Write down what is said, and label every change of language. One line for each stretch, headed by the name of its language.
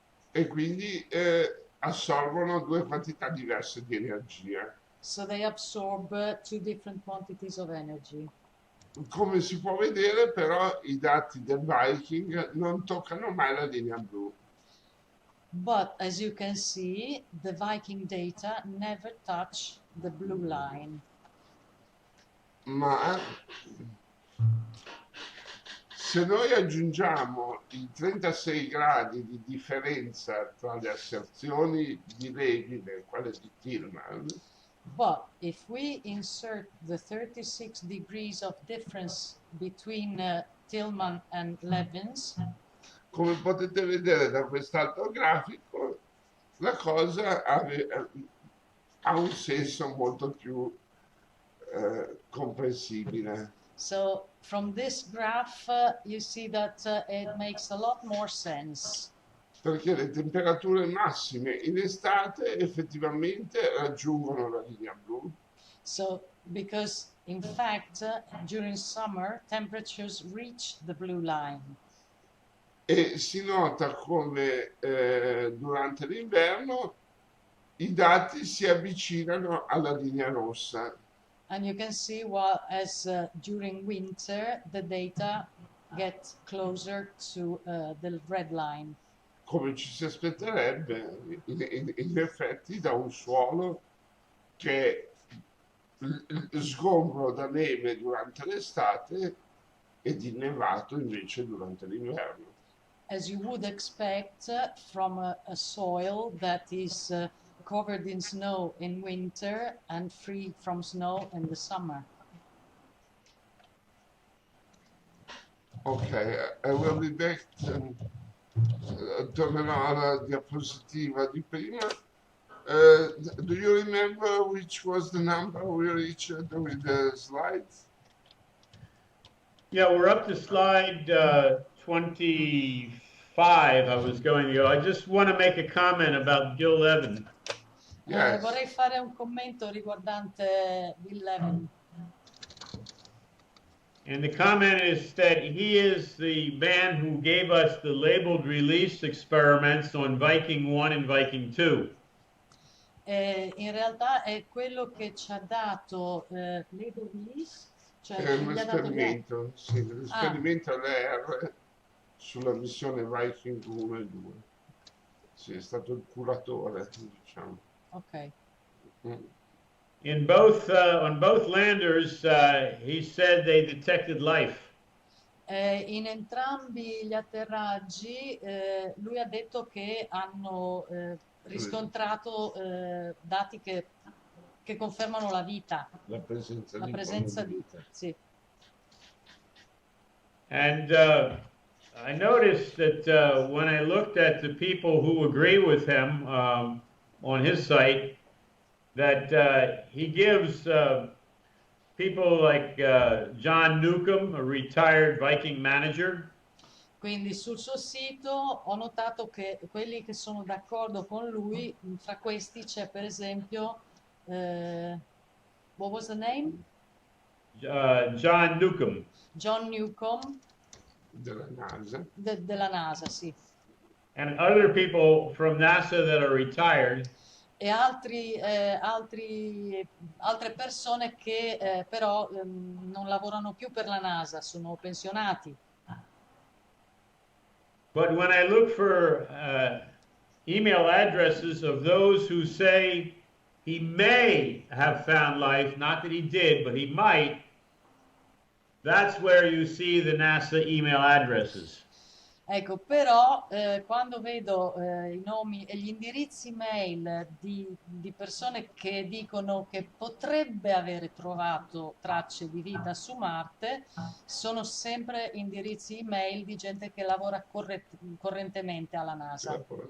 Italian: e quindi assorbono due quantità diverse di energia.
English: so they absorb two different quantities of energy.
Italian: Come si può vedere, però, i dati del Viking non toccano mai la linea blu.
English: But as you can see, the Viking data never touch the blue line.
Italian: Ma se noi aggiungiamo i 36 gradi di differenza tra le asserzioni di Levin e quelle di Tillman,
English: But if we insert the 36 degrees of difference between Tillman and Levin's,
Italian: come potete vedere da quest'altro grafico, la cosa ha un senso molto più comprensibile.
English: so from this graph you see that it makes a lot more sense.
Italian: Perché le temperature massime in estate effettivamente raggiungono la linea blu
English: So because in fact during summer temperatures reach the blue line.
Italian: e si nota come durante l'inverno i dati si avvicinano alla linea rossa.
English: And you can see while as during winter the data get closer to the red line.
Italian: Come ci si aspetterebbe in effetti da un suolo che è sgombro da neve durante l'estate e di nevato invece durante l'inverno.
English: As you would expect from a soil that is covered in snow in winter and free from snow in the summer. Ok, I will be back.
Italian: Tornerò alla diapositiva di prima.
English: Do you remember which was the number we reached with the slides? Yeah, we're up to slide 25. I was going to go. I just want to make a comment about Gil Levin. Yes.
Italian: Vorrei fare un commento riguardante Bill Levin.
English: And the comment is that he is the man who gave us the labeled release experiments on Viking 1 and Viking 2.
Italian: In realtà è quello che ci ha dato label release, cioè È un gli ha dato esperimento, sì, l'esperimento LR sulla missione Viking 1 e 2. Sì, è stato il curatore, diciamo. Ok.
English: In both on both landers, he said they detected life.
Italian: In entrambi gli atterraggi lui ha detto che hanno riscontrato dati che che confermano la vita, la presenza la di presenza di vita. sì.
English: And I noticed that when I looked at the people who agree with him on his site, that he gives people like John Newcomb, a retired Viking manager.
Italian: Quindi sul suo sito ho notato che quelli che sono d'accordo con lui, fra questi c'è per esempio,
English: what was the name?
Italian: John Newcomb. John Newcomb Della NASA. della NASA, sì.
English: And other people from NASA that are retired.
Italian: E altre persone che però non lavorano più per la NASA, sono pensionati.
English: But when I look for email addresses of those who say he may have found life, not that he did, but he might, that's where you see the NASA email addresses.
Italian: Ecco, però quando vedo i nomi e gli indirizzi mail di persone che dicono che potrebbe avere trovato tracce di vita su Marte, sono sempre indirizzi email di gente che lavora correntemente alla NASA.